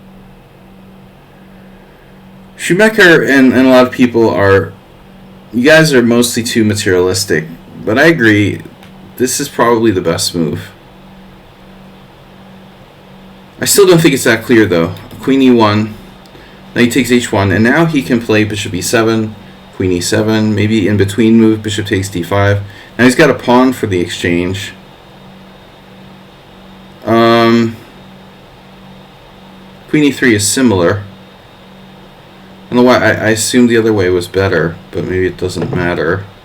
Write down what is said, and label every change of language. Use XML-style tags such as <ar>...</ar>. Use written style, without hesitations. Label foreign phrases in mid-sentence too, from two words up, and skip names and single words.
<en>Schumacher and a lot of people you guys are mostly too materialistic, but I agree, this is probably the best move. I still don't think it's that clear though. Queen e1, knight takes h1, and now he can play bishop e7, queen e7, maybe in between move, bishop takes d5. Now he's got a pawn for the exchange. Queen e3 is similar. I don't know why I assumed the other way was better, but maybe it doesn't matter.</en>